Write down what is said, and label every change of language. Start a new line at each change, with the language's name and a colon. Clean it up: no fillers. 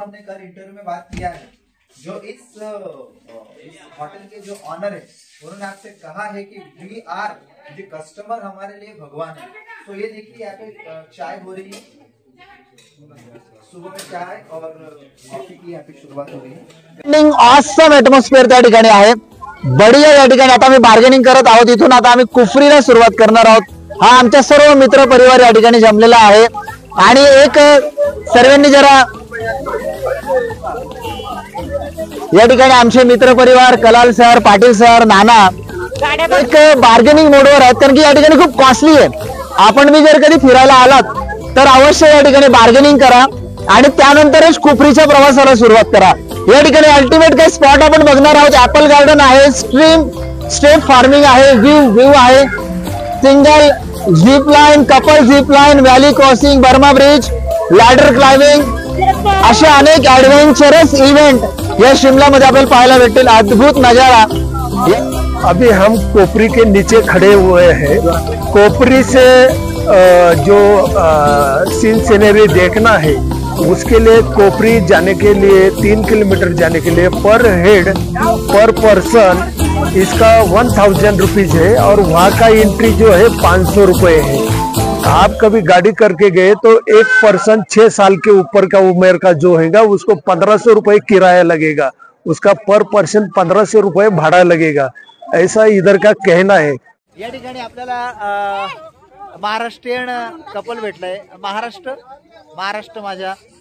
Hindi: हमने कल इंटरव्यू में बात किया है। जो इस होटल के जो ऑनर है, उन्होंने आपसे कहा है कि वी आर, जो कस्टमर हमारे लिए भगवान है। तो ये देखिए यहाँ पे चाय हो रही है, सुबह में चाय और कॉफी की यहाँ पे शुरुआत हो रही है।
Marathi: ऑसम एटमॉस्फेअर त्या ठिकाणी आहे, बढिया। या ठिकाणी आता आम्ही बार्गेनिंग करत आहोत। इथून आता आम्ही कुफरीला सुरुवात करणार आहोत। हा आमच्या सर्व मित्र परिवार या ठिकाणी जमलेला आहे आणि एक सर्वांनी जरा या ठिकाणी आमचे मित्र परिवार कलाल सर, पाटील सर, नाना एक बार्गेनिंग मोडवर आहेत, कारण की या ठिकाणी खूप कॉस्टली आहे। आपण मी जर कधी फिरायला आलात तर अवश्य या ठिकाणी बार्गेनिंग करा आणि त्यानंतरच कुफरीच्या प्रवासाला सुरुवात करा। या ठिकाणी अल्टिमेट काही स्पॉट आपण बघणार आहोत। ऍपल गार्डन आहे, स्ट्रीट फार्मिंग आहे, व्ह्यू आहे, single zip line, couple zip line, valley crossing, Burma bridge, ladder climbing, असे अनेक ऍडव्हेंचरस इव्हेंट या शिमला मध्ये आपल्याला पाहायला भेटतील।
Hindi: अद्भुत नजारा। अभी हम कोपरी के नीचे खड़े हुए हैं। कोपरी से जो सीन सीनरी देखना है, उसके लिए कोपरी जाने के लिए 3 किलोमीटर जाने के लिए पर हेड पर पर्सन इसका 1000 रुपीज है और वहाँ का एंट्री जो है 500 रुपये है। आप कभी गाड़ी करके गए तो एक पर्सन 6 साल के ऊपर का उम्र का जो होगा उसको 1500 रुपये किराया लगेगा, उसका पर पर्सन 1500 रुपये भाड़ा लगेगा, ऐसा इधर का कहना है।
Marathi: या ठिकाणी आपल्याला महाराष्ट्रीयन कपल भेटलंय। महाराष्ट्र माझ्या।